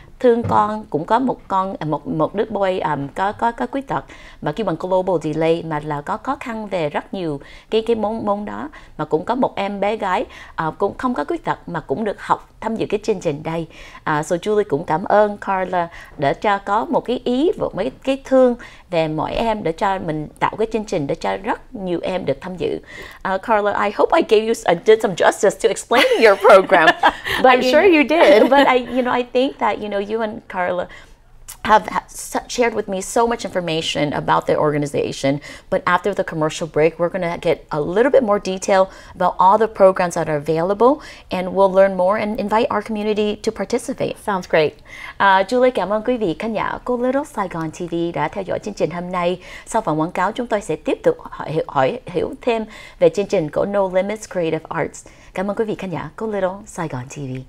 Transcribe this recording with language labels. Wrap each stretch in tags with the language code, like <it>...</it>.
<vi>thương con, cũng có một con một đứa boy có khuyết tật mà kêu bằng global delay, mà là có khó khăn về rất nhiều cái môn đó, mà cũng có một em bé gái cũng không có khuyết tật mà cũng được học tham dự cái chương trình đây. So Julie cũng cảm ơn Carla để cho có một cái ý và mấy cái thương về mỗi em để cho mình tạo cái chương trình để cho rất nhiều em được tham dự.</vi> <en>Carla, I hope I gave you did some justice to explaining your program. But I'm sure you did. But I think that you and Carla have shared with me so much information about the organization, but after the commercial break, we're going to get a little bit more detail about all the programs that are available, and we'll learn more and invite our community to participate. Sounds great.</en> <vi>Julie cảm ơn quý vị khán giả của Little Saigon TV đã theo dõi chương trình hôm nay. Sau phần quảng cáo, chúng tôi sẽ tiếp tục hiểu thêm về chương trình của No Limits Creative Arts. Cảm ơn quý vị khán giả của Little Saigon TV.</vi>